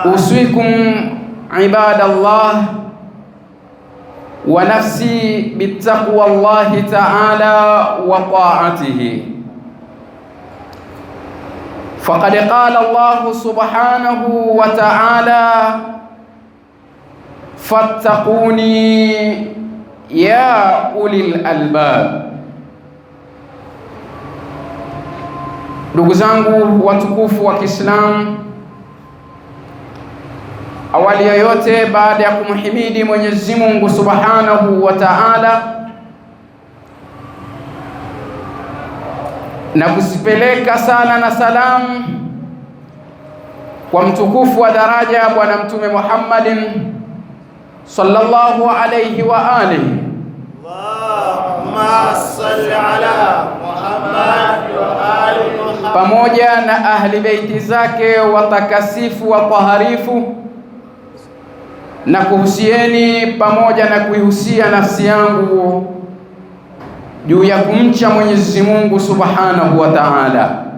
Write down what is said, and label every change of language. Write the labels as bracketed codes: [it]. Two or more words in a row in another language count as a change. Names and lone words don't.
[ar] أوصيكم عباد الله ونفسي بتقوى الله تعالى وطاعته، فقد قال الله سبحانه وتعالى: فاتقوني يا أولي الألباب. [sw] Ndugu zangu watukufu wa Kiislamu, awali ya yote, baada ya kumhimidi Mwenyezi Mungu [ar] سبحانه وتعالى [sw] na kusipeleka sala na salamu kwa mtukufu wa daraja Bwana Mtume Muhammadin [ar] صلى الله عليه وآله, اللهم صل على محمد وآل محمد, [sw] pamoja na ahli beiti zake watakasifu wa taharifu, na kuhusieni pamoja na kuihusia nafsi yangu juu ya kumcha Mwenyezi Mungu [ar] سبحانه وتعالى,